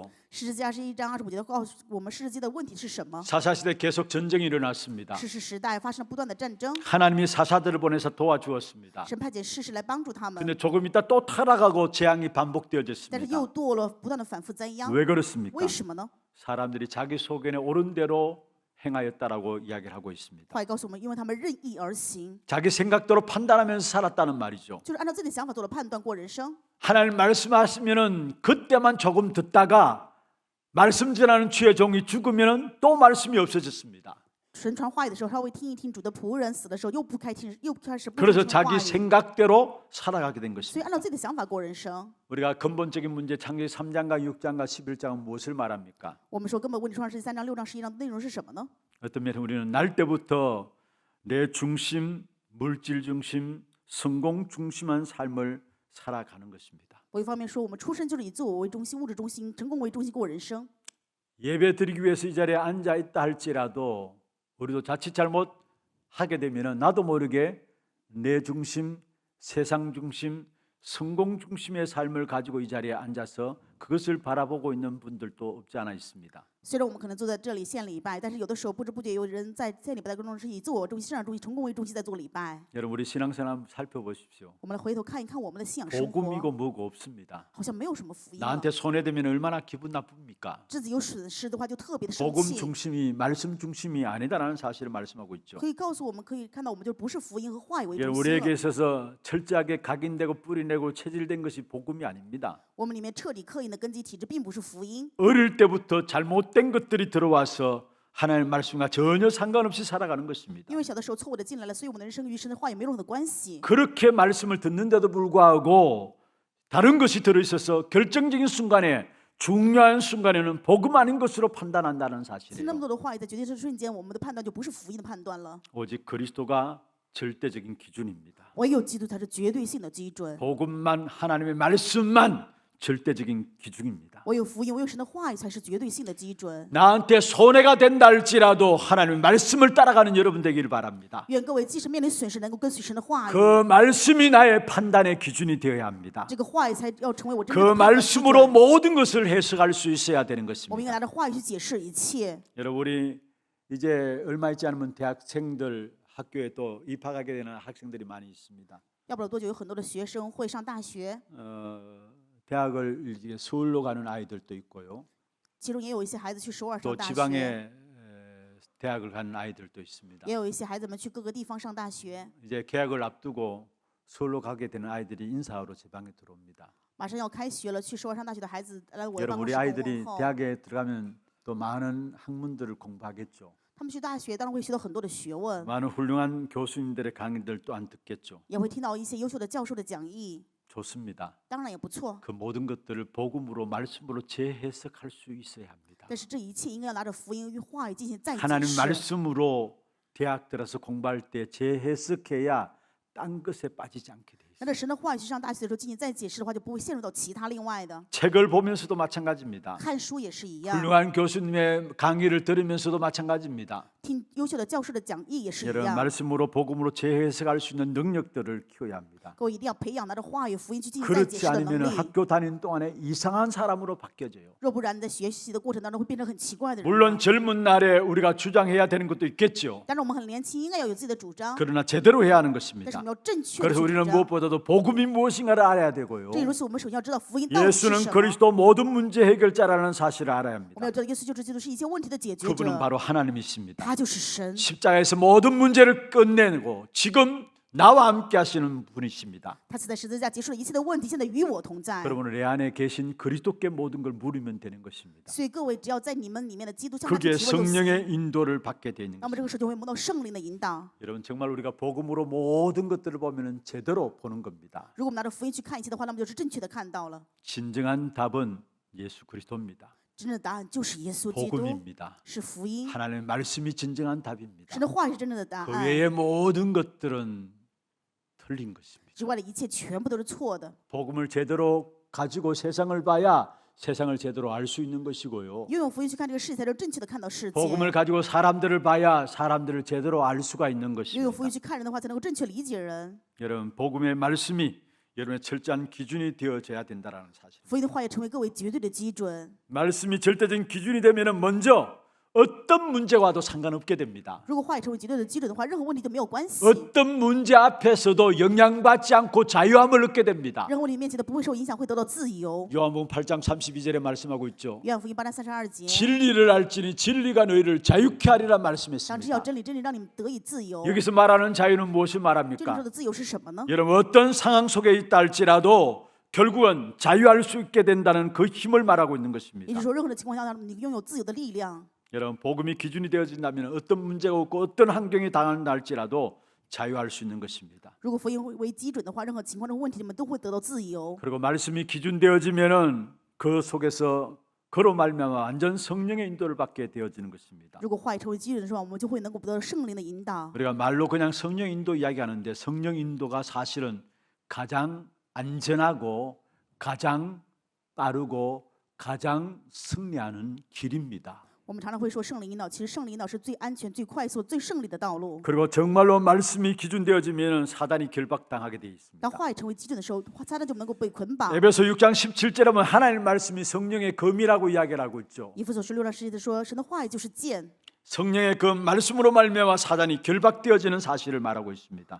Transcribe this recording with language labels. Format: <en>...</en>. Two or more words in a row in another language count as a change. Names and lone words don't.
<zh>士师记21章25节告诉我们，士师记的问题是什么？</zh> <ko>사사시대 계속 전쟁이 일어났습니다.</ko> <zh>士师时代发生了不断的战争，</zh> <ko>하나님이 사사들을 보내서 도와주었습니다.</ko> <zh>神派遣士师来帮助他们，</zh> <ko>근데 조금 있다 또 타락하고 재앙이</ko> <zh>但是</zh> <ko>반복되어졌습니다.</ko> <zh>又堕落，不断的反复灾殃。</zh> <ko>왜 그렇습니까?</ko> <zh>为什么呢？</zh> <ko>사람들이 자기 소견에 옳은 대로 행하였다라고 이야기를 하고 있습니다.</ko> <zh>话语告诉我们，因为他们任意而行，</zh> <ko>자기 생각대로 판단하면서 살았다는 말이죠.</ko> <zh>就是按照自己的想法做了判断过人生。</zh> <ko>하나님 말씀하시면은 그때만 조금 듣다가 말씀 전하는 주의 종이 죽으면은 또 말씀이 없어졌습니다.</ko> <zh>神传话语的时候，稍微听一听主的仆人死的时候，又开始不</zh> <ko>그래서</ko> <zh>听话</zh> <ko>자기</ko> <zh>语，</zh> <ko>생각대로 살아가게 된</ko> <zh>所以</zh> <ko>것입니다.</ko> <zh>按照自己的想法过人生。</zh> <ko>우리가 근본적인 문제 창세기 3장과 6장과 11장은 무엇을 말합니까?</ko> <zh>我们说根本问题，创世记3章、6章、11章的内容是什么呢？</zh> <ko>어떤 면에서 우리는 날 때부터 내 중심, 물질 중심, 성공 중심한 삶을 살아가는 것입니다.</ko> <zh>我一方面说，我们出生就是以自我为中心、物质中心、成功为中心过人生。</zh> <ko>예배 드리기 위해서 이 자리에 앉아 있다 할지라도 우리도 자칫 잘못 하게 되면은 나도 모르게 내 중심, 세상 중심, 성공 중심의 삶을 가지고 이 자리에 앉아서 그것을 바라보고 있는 분들도 없지 않아 있습니다.</ko> <zh>虽然我们可能坐在这里献礼拜，但是有的时候不知不觉有人在献礼拜的过程中是以自我中心、市场中心、成功为中心在做礼拜。</zh> <ko>여러분 우리 신앙생활 한번 살펴보십시오.</ko> <zh>我们来回头看一看我们的信仰生活，</zh> <ko>복음이고 뭐고 없습니다.</ko> <zh>好像没有什么福音了。</zh> <ko>나한테 손해되면 얼마나 기분 나쁩니까?</ko> <zh>自己有损失的话，就特别的生</zh> <ko>복음</ko> <zh>气。</zh> <ko>중심이 말씀 중심이 아니다라는 사실을 말씀하고 있죠.</ko> <zh>可以告诉我们，可以看到我们就不是福音和话语为中</zh> <ko>여러분</ko> <zh>心</zh> <ko>우리에게</ko> <zh>了。</zh> <ko>있어서 철저하게 각인되고 뿌리내고 체질된 것이 복음이 아닙니다.</ko> <zh>我们里面彻底刻印的根基体制，并不是福音。</zh> <ko>어릴 때부터 잘못된 것들이 들어와서 하나님의 말씀과 전혀 상관없이 살아가는 것입니다.</ko> <zh>因为小的时候错误的进来了，所以我们的人生与神的话语没有任何的关系。</zh> <ko>그렇게 말씀을 듣는데도 불구하고 다른 것이 들어있어서 결정적인 순간에 중요한 순간에는 복음 아닌 것으로 판단한다는</ko> <zh>听那</zh> <ko>사실이에요.</ko> <zh>么多的话语，在决定这瞬间，我们的判断就不是福音的判断了。</zh> <ko>오직 그리스도가 절대적인 기준입니다.</ko> <zh>唯有基督才是绝对性的基准，</zh> <ko>복음만 하나님의 말씀만 절대적인 기준입니다.</ko> <zh>唯有福音，唯有神的话语才是绝对性的基准。</zh> <ko>나한테 손해가 된다 할지라도 하나님의 말씀을 따라가는 여러분 되기를 바랍니다.</ko> <zh>愿各位即使面临损失，能够跟随神的话语，</zh> <ko>그 말씀이 나의 판단의 기준이 되어야 합니다.</ko> <zh>这个话语才要成为我真</zh> <ko>그</ko> <zh>正的判断基</zh> <ko>말씀으로</ko> <zh>准。</zh> <ko>모든 것을 해석할 수 있어야 되는</ko> <zh>我们应该</zh> <ko>것입니다.</ko> <zh>拿着话语去解释一切。</zh> <ko>여러분 우리 이제 얼마 있지 않으면 대학생들 학교에 또 입학하게 되는 학생들이 많이 있습니다.</ko> <zh>要不了多久，有很多的学生会上大学，</zh> <ko>대학을 이제 서울로 가는 아이들도 있고요.</ko> <zh>其中也有一些孩子去首尔</zh> <ko>또</ko> <zh>上大学，</zh> <ko>지방에 대학을 가는 아이들도 있습니다.</ko> <zh>也有一些孩子们去各个地方上大学。</zh> <ko>이제 개학을 앞두고 서울로 가게 되는 아이들이 인사하러 지방에 들어옵니다.</ko> <zh>马上要开学了，去首尔上大学的孩子来我的办</zh> <ko>여러분</ko> <zh>公</zh> <ko>우리</ko> <zh>室跟我</zh> <ko>아이들이</ko> <zh>问候。</zh> <ko>대학에 들어가면 또 많은 학문들을 공부하겠죠.</ko> <zh>他们去大学当然会学到很多的学问，</zh> <ko>많은 훌륭한 교수님들의 강의들 또한 듣겠죠.</ko> <zh>也会听到一些优秀的教授的讲义，</zh> <ko>좋습니다.</ko> <zh>当然也不错。</zh> <ko>그 모든 것들을 복음으로 말씀으로 재해석할 수 있어야 합니다.</ko> <zh>但是这一切应该要拿着福音与话语进行再解</zh> <ko>하나님</ko> <zh>释。</zh> <ko>말씀으로 대학 들어서 공부할 때 재해석해야 딴 것에 빠지지 않게 돼</ko> <zh>拿</zh> <ko>있어요.</ko> <zh>着神的话语去上大学的时候进行再解释的话，就不会陷入到其他另外的。</zh> <ko>책을 보면서도 마찬가지입니다.</ko> <zh>看书也是一样，</zh> <ko>훌륭한 교수님의 강의를 들으면서도 마찬가지입니다.</ko> <zh>听优秀的教授的讲义也是一</zh> <ko>여러분</ko> <zh>样。</zh> <ko>말씀으로 복음으로 재해석할 수 있는 능력들을 키워야 합니다.</ko> <zh>各位一定要培养拿着话语福音去进行再解</zh> <ko>그렇지</ko> <zh>释的能</zh> <ko>않으면</ko> <zh>力。</zh> <ko>학교 다니는 동안에 이상한 사람으로 바뀌어져요.</ko> <zh>若不然，你在学习的过程当中会变成很奇怪的人。</zh> <ko>물론 젊은 날에 우리가 주장해야 되는 것도 있겠죠.</ko> <zh>但是我们很年轻，应该要有自己的主张，</zh> <ko>그러나 제대로 해야 하는</ko> <zh>但是我</zh> <ko>것입니다.</ko> <zh>们要正确的</zh> <ko>그래서</ko> <zh>去</zh> <ko>우리는</ko> <zh>主张。</zh> <ko>무엇보다도 복음이 무엇인가를 알아야 되고요.</ko> <zh>这也就是我们首先要知道福音到底是</zh> <ko>예수는</ko> <zh>什么。</zh> <ko>그리스도 모든 문제 해결자라는 사실을 알아야</ko> <zh>我们</zh> <ko>합니다.</ko> <zh>要知道耶稣就是基督，是一切问题的解决</zh> <ko>그분은</ko> <zh>者，</zh> <ko>바로 하나님이십니다.</ko> <zh>他就是神。</zh> <ko>십자가에서 모든 문제를 끝내고 지금 나와 함께 하시는 분이십니다.</ko> <zh>他死在十字架结束了一切的问题，现在与我同在。</zh> <ko>여러분은 내 안에 계신 그리스도께 모든 걸 물으면 되는 것입니다.</ko> <zh>所以各位只要在你们里面的基督向他去</zh> <ko>그게</ko> <zh>提问就行。</zh> <ko>성령의 인도를 받게 되는</ko> <zh>那么这</zh> <ko>것입니다.</ko> <zh>个时候就会蒙到圣灵的引导。</zh> <ko>여러분 정말 우리가 복음으로 모든 것들을 보면 제대로 보는 겁니다.</ko> <zh>如果我们拿着福音去看一切的话，那么就是正确的看到了。</zh> <ko>진정한 답은 예수 그리스도입니다.</ko> <zh>真正的答案就是耶稣基督，</zh> <ko>복음입니다.</ko> <zh>是福音。</zh> <ko>하나님의 말씀이 진정한 답입니다.</ko> <zh>神的话语是真正的答</zh> <ko>그</ko> <zh>案，</zh> <ko>외의 모든 것들은 틀린 것입니다.</ko> <zh>之外的一切全部都是错的。</zh> <ko>복음을 제대로 가지고 세상을 봐야 세상을 제대로 알 수 있는 것이고요.</ko> <zh>拥有福音去看这个世界，才能正确的看到世界。</zh> <ko>복음을 가지고 사람들을 봐야 사람들을 제대로 알 수가 있는</ko> <zh>拥有</zh> <ko>것입니다.</ko> <zh>福音去看人的话，才能够正确理解人。</zh> <ko>여러분 복음의 말씀이 여러분의 철저한 기준이 되어져야 된다는 사실.</ko> <zh>福音的话也成为各位绝对的基准。</zh> <ko>말씀이 절대적인 기준이 되면은 먼저 어떤 문제가 와도 상관없게 됩니다.</ko> <zh>如果话语成为绝对的基准的话，任何问题都没有关系。</zh> <ko>어떤 문제 앞에서도 영향받지 않고 자유함을 얻게 됩니다.</ko> <zh>任何问题面前都不会受影响，会得到自由。</zh> <ko>요한복음 8장 32절에 말씀하고 있죠.</ko> <zh>约翰福音8章32节，</zh> <ko>진리를 알지니 진리가 너희를 자유케 하리라</ko> <zh>当知道</zh> <ko>말씀했습니다.</ko> <zh>真理，真理让你们得以自由。</zh> <ko>여기서 말하는 자유는 무엇을</ko> <zh>这里说</zh> <ko>말합니까?</ko> <zh>的自由是什么呢？</zh> <ko>여러분 어떤 상황 속에 있다 할지라도 결국은 자유할 수 있게 된다는 그 힘을 말하고 있는</ko> <zh>也</zh> <ko>것입니다.</ko> <zh>就是说，任何的情况下，你拥有自由的力量。</zh> <ko>여러분 복음이 기준이 되어진다면 어떤 문제가 없고 어떤 환경이 당한다 할지라도 자유할 수 있는 것입니다.</ko> <zh>如果福音为基准的话，任何情况、任何问题，你们都会得到自由。</zh> <ko>그리고 말씀이 기준 되어지면은 그 속에서 그로 말미암아 완전 성령의 인도를 받게 되어지는 것입니다.</ko> <zh>如果话语成为基准的时候，我们就会能够得到圣灵的引导。</zh> <ko>우리가 말로 그냥 성령 인도 이야기하는데 성령 인도가 사실은 가장 안전하고 가장 빠르고 가장 승리하는 길입니다.</ko> <zh>我们常常会说圣灵引导，其实圣灵引导是最安全、最快速、最胜利的道路。</zh> <ko>그리고 정말로 말씀이 기준되어지면 사단이 결박당하게 되어 있습니다.</ko> <zh>当话语成为基准的时候，撒旦就能够被捆绑。</zh> <ko>에베소 6장 17절에 보면 하나님의 말씀이 성령의 검이라고 이야기를 하고 있죠.</ko> <zh>以弗所书6章17节说，神的话语就是剑，</zh> <ko>성령의 그 말씀으로 말미암아 사단이 결박되어지는 사실을 말하고 있습니다.</ko>